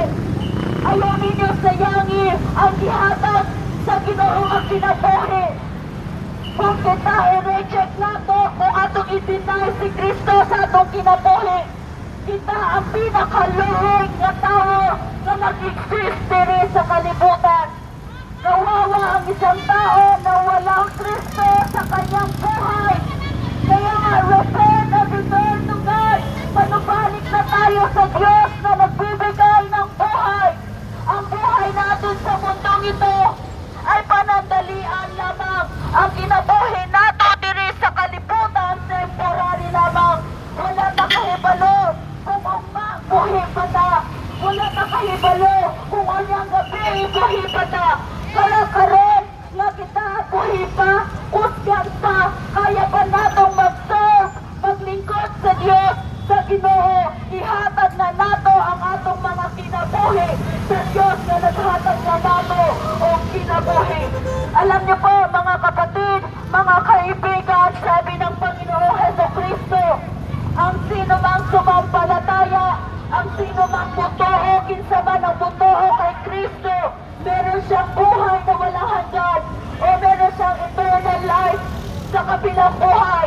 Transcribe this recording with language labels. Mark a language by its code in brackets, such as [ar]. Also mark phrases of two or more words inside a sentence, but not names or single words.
[ceb] Ayaw ninyo sayangi ang gihatag sa Ginoong ang kinabuhi. Kung kita i-reject nato, kung atong i-deny si Kristo sa atong kinabuhi, kita ang pinakaluhing na tao na nag-exist diri sa kalibutan. [tl] Kawawa ang isang tao na walang Kristo sa kanyang buhay. Kaya nga, [en] repent and return to God. [tl] Manubalik na tayo sa Diyos na nagbibigay ng buhay. Ang buhay natin sa mundong ito ay panandalian lamang. [ceb] Ang kinabuhi nato diri sa kalibutan, temporary lamang. Wala na kahibalo kung buhi pa ta. Wala na kahibalo kung anyang gabi buhi pa ta. Karon nga kita buhi pa, kusgan pa, kaya pa natong mag-serve, maglingkod sa Diyos, sa Ginoo. Ihatag na nato ang atong mga kinabuhi sa Diyos na naghatag na nato o kinabuhi. [tl] Alam niyo po mga kapatid, mga kaibigan, sabi ng Panginoong Jesucristo, ang sino mang sumampalataya, ang sino mang butoho, [ceb] kinsa man ang butoho kay Kristo, [tl] meron siyang buhay na walang hanggan o meron siyang [en] eternal life [tl] sa kabilang buhay.